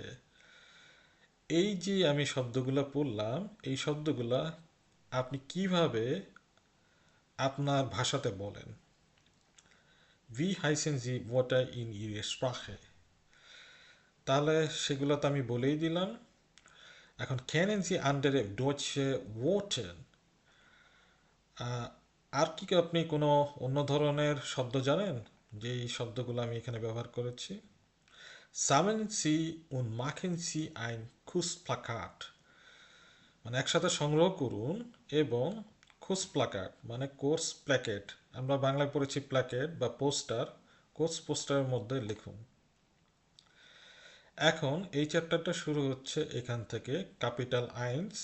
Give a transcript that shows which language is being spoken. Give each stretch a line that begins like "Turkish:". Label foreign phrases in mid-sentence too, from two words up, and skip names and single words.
Bangla: এই যে আমি শব্দগুলো পড়লাম, এই শব্দগুলা আপনি কিভাবে আপনার ভাষাতে বলেন।
German: Wie heißen die Wörter in Ihrer Sprache,
Bangla: তাহলে সেগুলো তো আমি বলেই দিলাম।
German: এখন kennen Sie andere deutsche Worte?
Bangla: আর কি আপনি কোনো অন্য ধরনের শব্দ জানেন যেই শব্দগুলো আমি এখানে ব্যবহার করেছি?
German: Sammeln Sie und machen Sie ein Kussplakat,
Bangla: মানে একসাথে সংগ্রহ করুন এবং
German: Kursplakat
Bangla: মানে
German: Kursplakat,
Bangla: আমরা বাংলায় পড়েছি প্ল্যাকেট বা পোস্টার,
English: course poster
Bangla: মধ্যে লিখুন। এখন এই চ্যাপ্টারটা শুরু হচ্ছে এখান থেকে,
German: Kapitel eins.